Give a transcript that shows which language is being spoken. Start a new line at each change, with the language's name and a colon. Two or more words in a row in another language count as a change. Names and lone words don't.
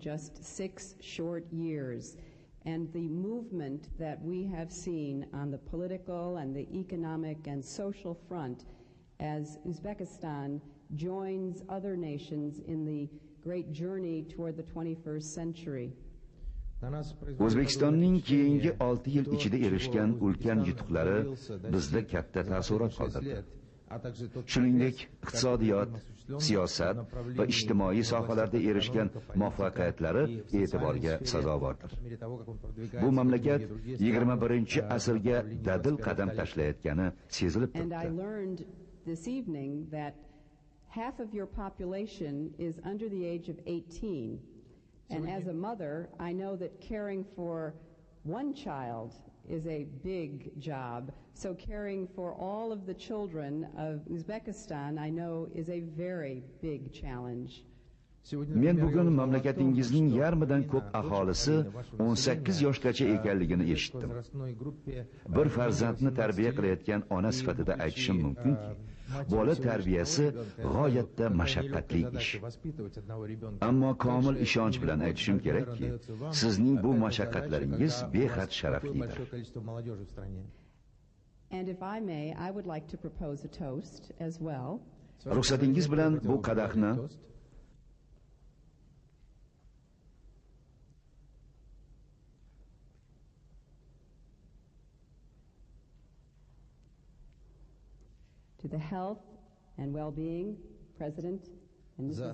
English: just 6 short years and the movement that we have seen on the political and the economic and social front as Uzbekistan joins other nations in the great journey toward the 21st century.
Uzbek: O'zbekistonning keyingi 6 yil ichida erishgan ulkan yutuqlari bizda katta taassurot qoldirdi. Shuningdek, iqtisodiyot, siyosat va ijtimoiy sohalarda erishgan muvaffaqiyatlari e'tiborga sazovordir. Bu mamlakat 21-asrga dadil qadam tashlayotgani sezilib
English: And I
Uzbek: turibdi.
English: learned this evening that half of your population is under the age of 18. And as a mother, I know that caring for one child is a big job. So caring for all of the children of Uzbekistan, I know, is a very big challenge.
Uzbek: Men bugun mamlakatingizning yarmidan ko'p aholisi 18 yoshgacha ekanligini eshitdim. Bir farzandni tarbiya qilayotgan ona sifatida aytishim mumkinki, bola tarbiyasi g'oyatda mashaqqatli ish. Ammo komil ishonch bilan aytishim kerakki, sizning bu mashaqqatlaringiz behad sharaflidir.
English: And if I may, I would like to propose a toast as well.
Uzbek: Ruxsatingiz bilan bu qadahni
English: to the health and well-being President and Mrs.